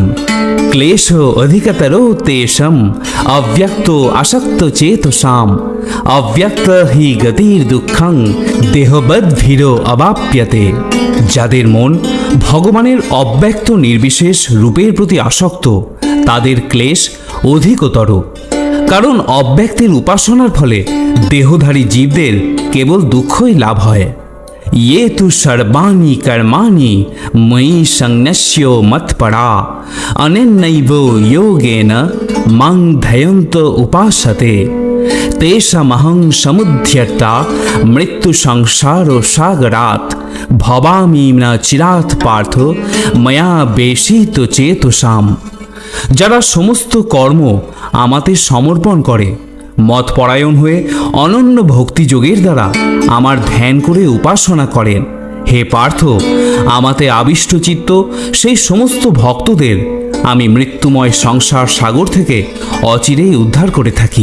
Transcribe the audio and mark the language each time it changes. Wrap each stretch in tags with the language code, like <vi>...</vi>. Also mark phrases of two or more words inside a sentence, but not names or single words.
<sa>ক্লেশ অধিকতরো তেষাম অব্যক্ত আসক্ত চেতসাম অব্যক্ত হি গতির দুঃখং দেহবদ্ভীর অবাপ্যতে।</sa> <bn>যাদের মন ভগবানের অব্যক্ত নির্বিশেষ রূপের প্রতি আসক্ত, তাদের ক্লেশ অধিকতর, কারণ অব্যক্তের উপাসনার ফলে দেহধারী জীবদের কেবল দুঃখই লাভ হয়।</bn> <sa>ये तु सर्वाणि कर्माणि मयि संन्यस्य मत्परा अनेनैव योगेन मां ध्यायन्त उपासते तेषामहं समुद्धर्ता मृत्यु संसार सागरात् भवामि न चिरात् पार्थ मया बेशित चेतसाम।</sa> <bn>যারা সমস্ত কর্ম আমাতে সমর্পণ করে মতপরায়ণ হয়ে অনন্য ভক্তিযোগের দ্বারা আমার ধ্যান করে উপাসনা করেন, হে পার্থ, আমাতে আবিষ্ট চিত্ত সেই সমস্ত ভক্তদের আমি মৃত্যুময় সংসার সাগর থেকে অচিরেই উদ্ধার করে থাকি।</bn>